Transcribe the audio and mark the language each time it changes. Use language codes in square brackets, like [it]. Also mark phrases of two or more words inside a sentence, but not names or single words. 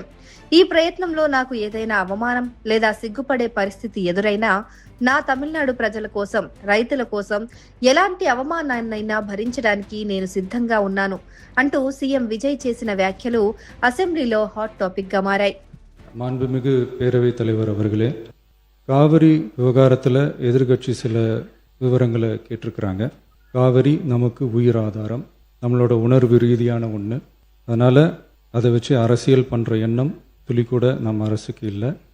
[te] ఈ ప్రయత్నంలో నాకు ఏదైనా అవమానం లేదా సిగ్గుపడే పరిస్థితి ఎదురైనా నా తమిళనాడు ప్రజల కోసం, రైతుల కోసం ఎలాంటి అవమానాన్నైనా భరించడానికి నేను సిద్ధంగా ఉన్నాను అంటూ సీఎం విజయ్ చేసిన వ్యాఖ్యలు అసెంబ్లీలో హాట్ టాపిక్ గా మారాయి. [ta] மாண்புமிகு பேரவைத் தலைவர் அவர்களே, காவிரி விவகாரத்தில் எதிர்கட்சி சில விவரங்களை கேட்டிருக்கிறாங்க. காவிரி நமக்கு உயிர் ஆதாரம், நம்மளோட உணர்வு ரீதியான ஒன்று. அதனால் அதை வச்சு அரசியல் பண்ணுற எண்ணம் துளி கூட நம்ம அரசுக்கு இல்லை.